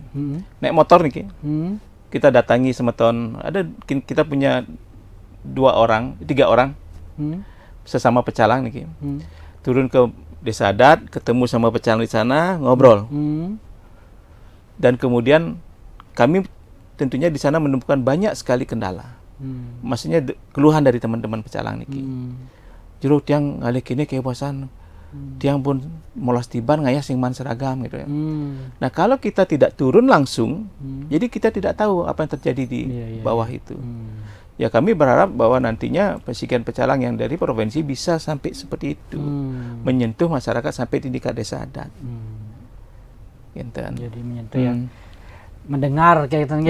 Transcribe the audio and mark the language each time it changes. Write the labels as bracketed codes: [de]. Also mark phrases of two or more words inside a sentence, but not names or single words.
[id] Naik motor nih, kita datangi semeton, kita punya 3 orang sesama pecalang nih, turun ke desa adat, ketemu sama pecalang di sana, ngobrol. Dan kemudian kami tentunya di sana menemukan banyak sekali kendala. Maksudnya keluhan dari teman-teman pecalang niki. [ban] Jero tiang ngalih kini kebasan, tiang pun molas tiban ngayah sing man seragam gitu ya. [id] Nah, kalau kita tidak turun langsung, jadi kita tidak tahu apa yang terjadi di bawah itu. Ya kami berharap bahwa nantinya Pesikian Pecalang yang dari provinsi bisa sampai seperti itu, menyentuh masyarakat sampai di tingkat desa adat. Jadi menyentuh ya, mendengar kayak gitu.